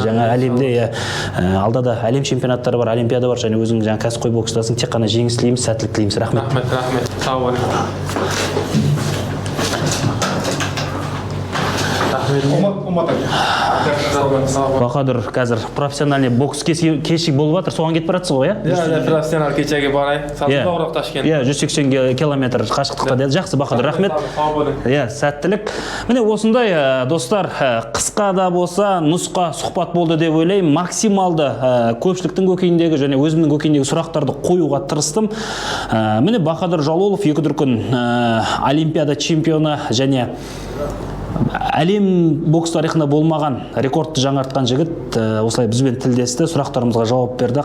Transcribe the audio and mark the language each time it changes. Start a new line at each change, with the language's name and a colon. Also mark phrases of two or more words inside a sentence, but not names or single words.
Kazakh: Жаңа әлемде алда да әлем чемпионаттары бар, олимпиада бар, және өзің жаңа кәсіпқой бокстасың. Тек қана жеңіс тілейміз, сәттілік тілейміз. Рахмет. Рахмет. Сау болыңыз. Bahodir қазір профессиональный бокс кеші болып жатыр, соған кетіп баратсыз ғой,
Uzbek: Ya, professional kechagi boray. Saltoqroq Toshkent.
Kazakh: 180 километр қашықтықта деді. Жақсы, Bahodir, рахмет. Сәттілік. Міне осындай достар, қысқа да болса нұсқа сұхбат болды деп ойлаймын. Максималды көпшіліктің көкейіндегі және өзімнің көкейіндегі сұрақтарды қоюға тырыстым. Міне Bahodir Jalolov екі дүркін Олимпиада чемпионы және әлем бокс тарихында болмаған рекордты жаңартқан жігіт осылай бізбен тілдесті, сұрақтарымызға жауап берді.